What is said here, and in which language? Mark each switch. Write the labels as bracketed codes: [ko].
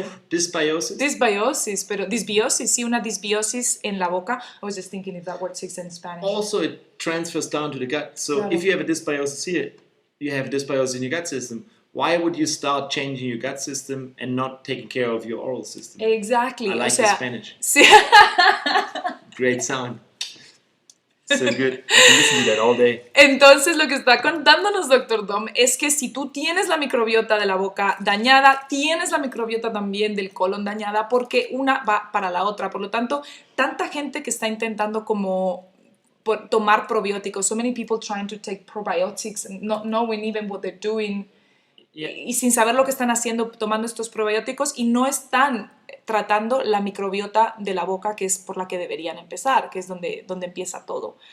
[es] Dysbiosis, pero dysbiosis, sí, una dysbiosis en la boca. [en] I was just thinking if that word exists in Spanish. Also, it transfers down to the gut. So [es] Claro. [en] if you have a dysbiosis here, you have dysbiosis in your gut system. Why would you start changing your gut system and not taking care of your oral system? Exactly. I like the Spanish. [es] Sí. [en] Great sound. So good. I can listen to that all day. [es] Entonces, lo que está contándonos Dr. Dom es que si tú tienes la microbiota de la boca dañada, tienes la microbiota también del colon dañada, porque una va para la otra. Por lo tanto, tanta gente que está intentando como tomar probióticos, [en] so many people trying to take probiotics, [es] not knowing even what they're doing, y sin saber lo que están haciendo tomando estos probióticos, y no están tratando la microbiota de la boca, que es por la que deberían empezar, que es donde empieza todo.